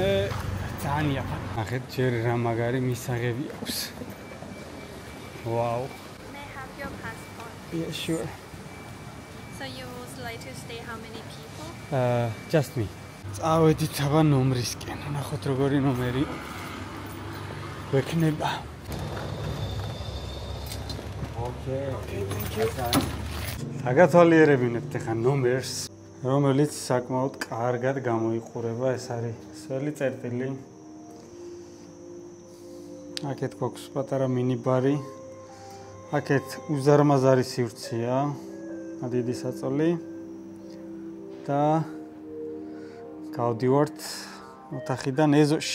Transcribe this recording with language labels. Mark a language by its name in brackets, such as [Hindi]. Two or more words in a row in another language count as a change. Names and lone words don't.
[Georgian] ძალიან იაფად. ნახეთ ჯერ რა მაგარი მისაღები აქვს. [English] Wow. May I have your passport? Yeah, sure. So you would like to stay how many people? Just me. [Georgian] წავედით აბა ნომრისკენ. ნახოთ როგორი ნომერი ვექნება. [English] Okay, thank you. [Georgian] აგათვალიერებინებთ ახლა ნომერს. რომელიც საკმაოდ კარგად გამოიყურება. ეს არის სველი წერტილი. აქეთ გვაქვს პატარა მინიბარი. აქეთ უზარმაზარი სივრცეა, დიდი საწოლი და გავდივართ ოთახიდან ეზოში.